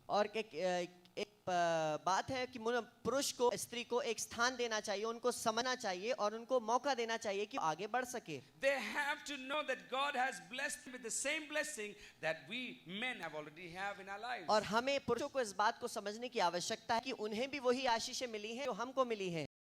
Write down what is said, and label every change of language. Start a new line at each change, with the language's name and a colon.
Hindi: और एक बात है कि पुरुष को स्त्री को एक स्थान देना चाहिए, उनको समझना चाहिए और उनको मौका देना चाहिए कि आगे बढ़ सके.
English: They have to know that God has blessed them with the same blessing that we men have already have in our lives.
Hindi: और हमें पुरुषों को इस बात को समझने की आवश्यकता है कि उन्हें भी वही आशीषें मिली हैं जो हमको मिली हैं.